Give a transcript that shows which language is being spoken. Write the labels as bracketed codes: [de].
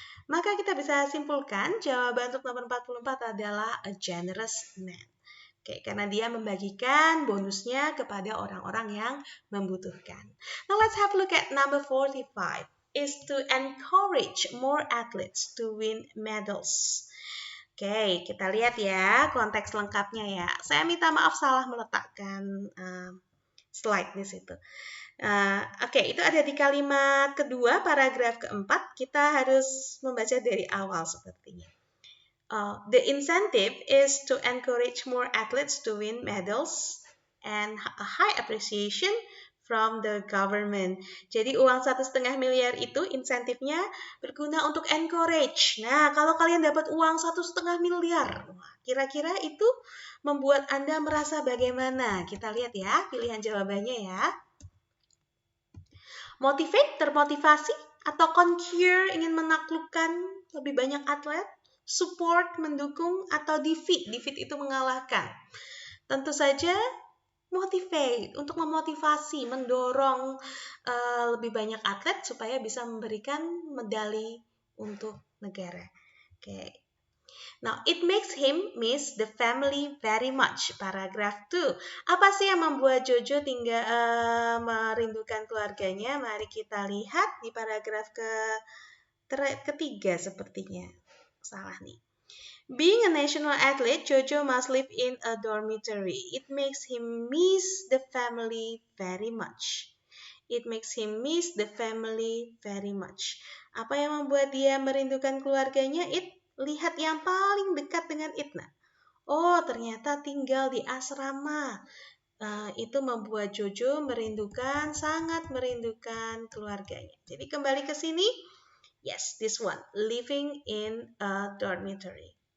[id] Maka kita bisa simpulkan jawaban untuk nomor 44 adalah [en] a generous man. [id] Oke, karena dia membagikan bonusnya kepada orang-orang yang membutuhkan. [en] Now let's have a look at number 45. Is to encourage more athletes to win medals. [id] Oke, kita lihat ya konteks lengkapnya ya. Saya minta maaf salah meletakkan slide di situ. Oke, itu ada di kalimat kedua, paragraf keempat. Kita harus membaca dari awal sepertinya. [en] The incentive is to encourage more athletes to win medals and a high appreciation from the government. [id] Jadi uang 1,5 miliar itu insentifnya berguna untuk encourage. Nah, kalau kalian dapat uang 1,5 miliar, kira-kira itu membuat Anda merasa bagaimana? Kita lihat ya pilihan jawabannya ya. Motivate, termotivasi, atau conquer, ingin menaklukkan lebih banyak atlet. Support, mendukung, atau defeat. Defeat itu mengalahkan. Tentu saja motivate, untuk memotivasi, mendorong lebih banyak atlet supaya bisa memberikan medali untuk negara. Oke. [en] Now, it makes him miss the family very much. Paragraph 2. [id] Apa sih yang membuat Jojo tinggal merindukan keluarganya? Mari kita lihat di paragraf ketiga sepertinya. Salah nih. [en] Being a national athlete, Jojo must live in a dormitory. It makes him miss the family very much. It makes him miss the family very much. [id] Apa yang membuat dia merindukan keluarganya? Lihat yang paling dekat dengan Itna. Oh, ternyata tinggal di asrama. Itu membuat Jojo sangat merindukan keluarganya. Jadi kembali ke sini. [en] Yes, this one. Living in a dormitory.